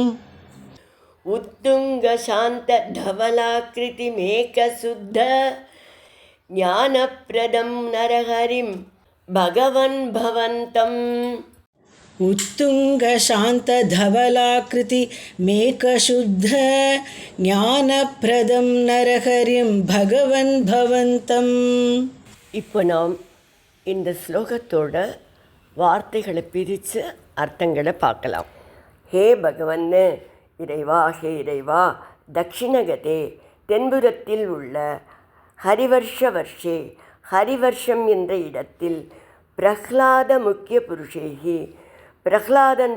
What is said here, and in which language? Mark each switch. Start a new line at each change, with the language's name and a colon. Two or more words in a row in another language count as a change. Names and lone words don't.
Sanskrit: उत्तुङ्गशान्तधवलाकृतिमेकशुद्ध ज्ञानप्रदं नरहरिं भगवन् भवन्तम् उत्तुङ्गशान्तधवलाकृतिमेकशुद्ध ज्ञानप्रदं नरहरिं भगवन् भवन्तम्.
Tamil: இப்போ நாம் இந்த ஸ்லோகத்தோட வார்த்தைகளை பிரித்து அர்த்தங்களை பார்க்கலாம்.
Sanskrit: हे भगवन्,
Tamil: இறைவா, ஹே இறைவா, தக்ஷிணகதே தென்புறத்தில் உள்ள ஹரிவர்ஷவர்ஷே ஹரிவர்ஷம் என்ற இடத்தில்
Sanskrit: प्रह्लाद मुख्य पुरुषेकि
Tamil: பிரஹ்லாதன்